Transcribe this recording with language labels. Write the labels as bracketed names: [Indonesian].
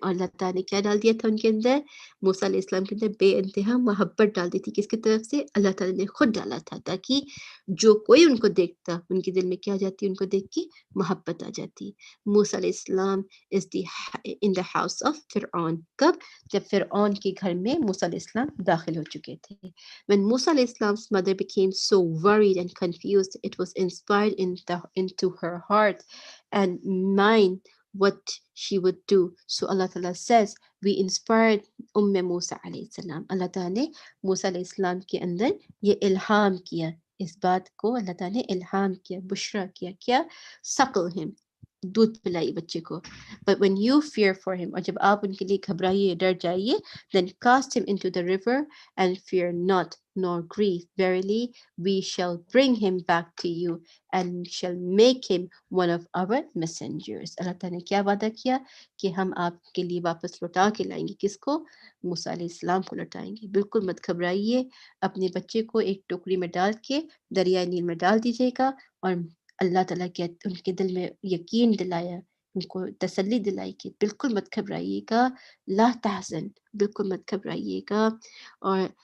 [Urdu] اور اللہ تعالیٰ نے کیا ڈال دیا تھا ان کے اندر؟ موسیٰ علیہ السلام کے اندر بے انتہا محبت ڈال دی تھی، کس کی طرف سے؟ اللہ تعالیٰ نے خود ڈالا تھا، تاکہ جو کوئی ان کو دیکھتا ان کے دل میں کیا جاتی، ان کو دیکھ کے محبت آ جاتی۔ موسیٰ علیہ السلام [English] is the in the house of [Urdu] فرعون، کب؟ جب فرعون کے گھر میں موسیٰ علیہ السلام داخل ہو چکے تھے۔ [English] When Musa alayhi salam's mother became so worried and confused, it was inspired into her heart and mind what she would do. So Allah Ta'ala says, we inspired Musa alayhi salam. [Urdu] Allah Ta'ala نے موسیٰ علیہ السلام کے اندر یہ الہام کیا، اس بات کو اللہ تعالیٰ نے الہام کیا، بشرا کیا، کیا؟ سقل him، دودھ پلائی بچے کو۔ [English] But when you fear for him، [Urdu] اور جب آپ ان کے لیے گھبرائیے، ڈر جائیے، [English] then cast him into the river and fear not nor grieve. Verily, we shall bring him back to you and shall make him one of our messengers. [Urdu] اللہ تعالیٰ نے کیا وعدہ کیا کہ ہم آپ کے لیے واپس لوٹا کے لائیں گے، کس کو؟ موسیٰ علیہ السلام کو لوٹائیں گے۔ بالکل مت گھبرائیے، اپنے بچے کو ایک ٹوکری میں ڈال کے دریائے نیل میں ڈال دیجیے گا، اور اللہ تعالیٰ کے ان کے دل میں یقین دلایا، ان کو تسلی دلائی کہ بالکل مت گھبرائیے گا، [Arabic] لا تحزن، [Urdu] بالکل مت گھبرائیے گا، اور